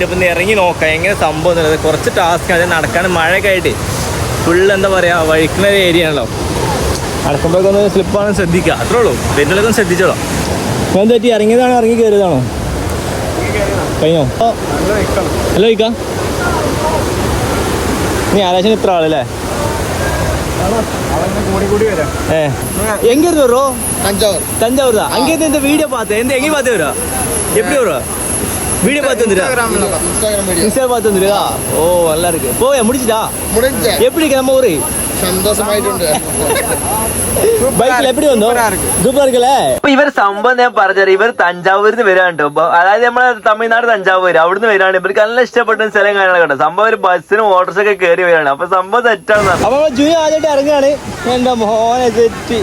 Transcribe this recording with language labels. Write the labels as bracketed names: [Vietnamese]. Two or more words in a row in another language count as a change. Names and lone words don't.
[Malayalam] ഇപ്പം ഇറങ്ങി നോക്കാം എങ്ങനെ സംഭവം എന്നുള്ളത്. കുറച്ച് ടാസ്ക് അത് നടക്കാൻ, മഴയൊക്കെ ആയിട്ട് ഫുള്ള് എന്താ പറയുക വഴിക്കുന്ന ഒരു ഏരിയ ആണല്ലോ. നടക്കുമ്പോഴൊക്കെ ഒന്ന് സ്ലിപ്പാണെന്ന് ശ്രദ്ധിക്കുക, അത്രേ ഉള്ളൂ. വരുന്നതൊക്കെ ഒന്ന് ശ്രദ്ധിച്ചോളൂ. അപ്പോൾ എന്ത് പറ്റി, ഇറങ്ങിയതാണോ ഇറങ്ങി കയറിയതാണോ? കഴിഞ്ഞോ? ഹലോ ഇക്കാം, നീ ആരാശന് ഇത്ര ആളല്ലേ? [Tamil] எங்க வரும்? தஞ்சாவூர் தான். அங்கே இருந்து இந்த வீடியோ பார்த்தேன். எங்கே பார்த்து வரா? எப்படி வருவா? வீடியோ பார்த்து வந்துடா, இன்ஸ்டாகிராம் பார்த்து வந்துடுதா? ஓ நல்லா இருக்கு. போய் முடிச்சுட்டா? முடிஞ்சு. எப்படி நம்ம ஊரு? [Malayalam] സന്തോഷമായിട്ടുണ്ട്. ബൈക്കിൽ എപ്പടി വന്നോ? സൂപ്പർ ഇരിക്കല്ലേ. അപ്പൊ ഇവർ സംഭവം ഞാൻ പറഞ്ഞത്, ഇവർ തഞ്ചാവൂരിൽ നിന്ന് വരാണ്ട്. അതായത് നമ്മളെ തമിഴ്നാട് തഞ്ചാവൂര് അവിടുന്ന് വരാണ്. ഇവർക്ക് നല്ല ഇഷ്ടപ്പെട്ട സ്ഥലം കാര്യങ്ങളൊക്കെ ഉണ്ട്. സംഭവം ഒരു ബസ്സിനും ഓട്ടോസൊക്കെ കയറി വരാണ്. അപ്പൊ സംഭവം തെറ്റാണ്. അപ്പൊ ജൂനി ആദ്യമായിട്ട് ഇറങ്ങാണ്. എന്റെ മോനെ തെറ്റി.